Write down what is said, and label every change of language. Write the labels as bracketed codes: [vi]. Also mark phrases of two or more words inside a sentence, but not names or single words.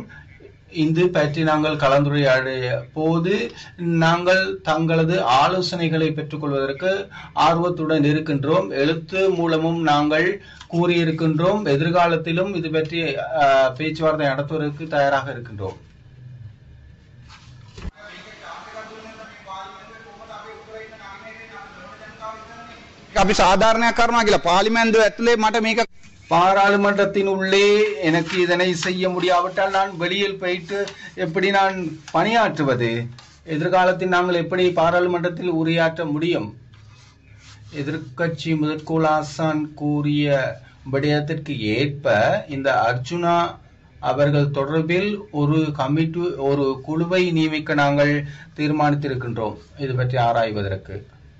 [ta] இது பற்றி நாங்கள் கலந்துரையாடிய போது நாங்கள் தங்களது ஆலோசனைகளை பெற்றுக் கொள்வதற்கு ஆர்வத்துடன் இருக்கின்றோம். எழுத்து மூலமும் நாங்கள் கூறியிருக்கின்றோம். எதிர்காலத்திலும் இது பற்றி பேச்சுவார்த்தை நடத்துவதற்கு தயாராக இருக்கின்றோம். [si] අපි සාධාරණයක් කරනවා කියලා පාර්ලිමේන්තුව ඇතුලේ මට මේක [ta] பாராளுமன்றத்தின் உள்ளே எனக்கு இதனை செய்ய முடியாவிட்டால் நான் வெளியில் போயிட்டு எப்படி நான் பணியாற்றுவது? எதிர்காலத்தில் நாங்கள் எப்படி பாராளுமன்றத்தில் உரையாற்ற முடியும்? எதிர்க்கட்சி முதற்குழு ஆசான் கூறிய விடயத்திற்கு ஏற்ப இந்த அர்ஜுனா அவர்கள் தொடர்பில் ஒரு குழுவை நியமிக்க நாங்கள் தீர்மானித்திருக்கின்றோம் இது பற்றி ஆராய்வதற்கு.